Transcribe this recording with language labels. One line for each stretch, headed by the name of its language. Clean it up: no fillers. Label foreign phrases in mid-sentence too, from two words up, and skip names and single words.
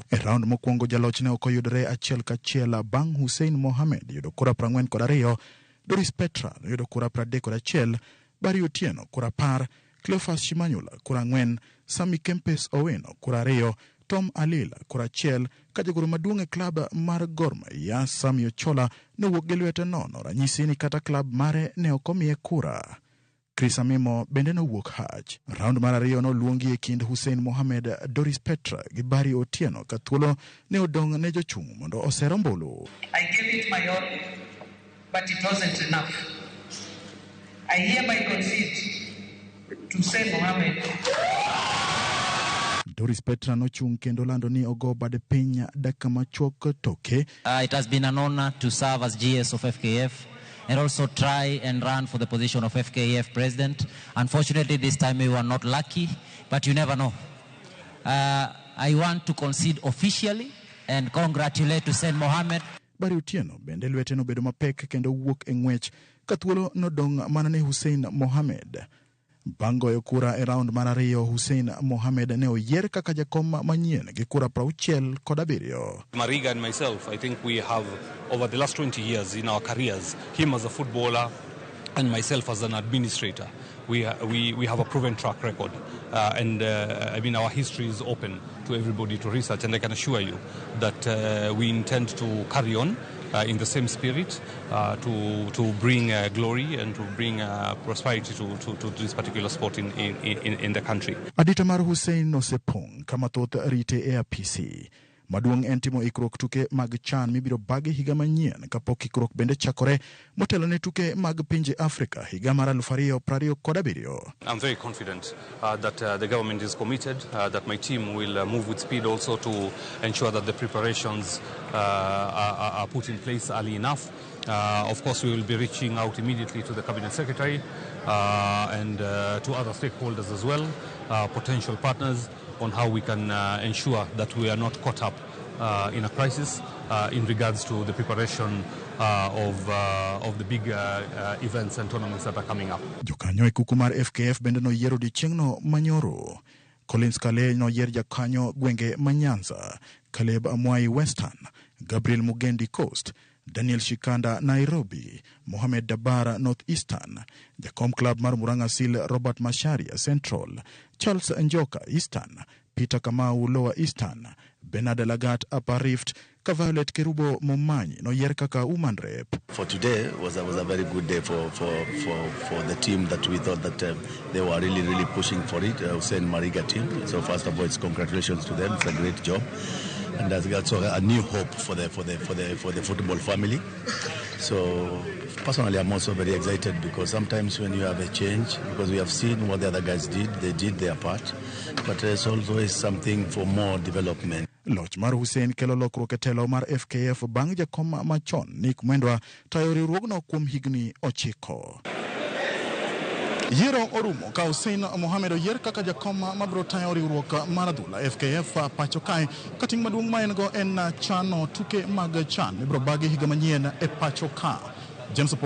Luo (Kenya and Tanzania): E round mokwongo jalochne ok oyudore achiel kachiel bang' Hussein Mohammed yudo kura 42, Doris Petra yudo kura 31, Bari Otieno kura 10, Cleophas Shimanyula kura 4, Sami Kempes Owino kura 2, Tom Alila kura 1, ka jagoro maduong' e klab mar Gor Mahia Sami Ochola nowuok gi lwete nono, ranyisi ni kata klab mare ne ok omiye kura. Chris Amimo bende nowuok hach. Round mar 2 noluongi e kind Hussein Mohammed, Doris Petra gi Bari Otieno ka thuolo ne odong' ne jochung' mondo oser ombulu.
English: I gave it my all, but it wasn't enough. I hereby concede to Hussein Mohammed.
Luo (Kenya and Tanzania): Doris Petra nochung' kendo lando ni ogo bade piny dakika machuok toke.
English: It has been an honor to serve as GS of FKF and also try and run for the position of FKF president. Unfortunately, this time we were not lucky, but you never know. I want to concede officially and congratulate Hussein Mohammed.
Luo (Kenya and Tanzania): Bari Otieno bende lwete no bedo mapek kendo wuok e ng'wech ka thuolo nodong' mana ne Hussein Mohammed. Bang' goyo kura e round mar 2, Hussein Mohammed ne oyier kaka jakom manyien gi kura 67.
English: Mariga and myself, I think we have, over the last 20 years in our careers, him as a footballer and myself as an administrator, we have a proven track record. I mean, our history is open to everybody to research, and I can assure you that we intend to carry on in the same spirit to bring glory and to bring prosperity to this particular sport in the country.
Luo (Kenya and Tanzania): Adita mar Hussein osepong' kama thoth rite e apisi. Maduong' en timo ikruok tuke mag CHAN mibiro bagi higa manyien kapok ikruok bende chakore motelo ne tuke mag pinje Afrika higa mar 2027.
English: I'm very confident that the government is committed, that my team will move with speed also to ensure that the preparations are put in place early enough. Of course, we will be reaching out immediately to the Cabinet Secretary and to other stakeholders as well, potential partners, on how we can ensure that we are not caught up in a crisis in regards to the preparation of the big events and tournaments that are coming up.
Luo (Kenya and Tanzania): Jokanyo e kuku mar FKF bende no yiero dichieng'no manyoro. Collins Kale no yier jakanyo gwenge Manyanza, Caleb Amwai Western, Gabriel Mugendi Coast, Daniel Shikanda Nairobi, Mohamed Dabara Northeastern, Jakom Club mar Murang'a Seal Robert Masharia Central, Charles Njoka Eastern, Peter Kamau Lower Eastern, Bernard Lagat Upper Rift, Violet Kerubo Momanyi no yier kaka
English: woman rep. For today was a very good day for the team that we thought that they were really pushing for it. Hussein Mariga team. So first of all, it's congratulations to them. It's a great job. And that's also a new hope for the football family. So personally, I'm also very excited because sometimes when you have a change, because we have seen what the other guys did, they did their part, but there's always something for more development.
Luo (Kenya and Tanzania): Loch mar Hussein kelo lokruok e telo mar FKF bang' jakom machon Nick Mwendwa tayo riwruogno kuom higni 9. Yiero orumo ka Hussein Mohammed oyier kaka jakom mabiro tayo riwruok mar adhula FKF pacho kae ka ting' maduong' ma en go en chano tuke mag CHAN mibiro bagi higa manyien e pacho ka.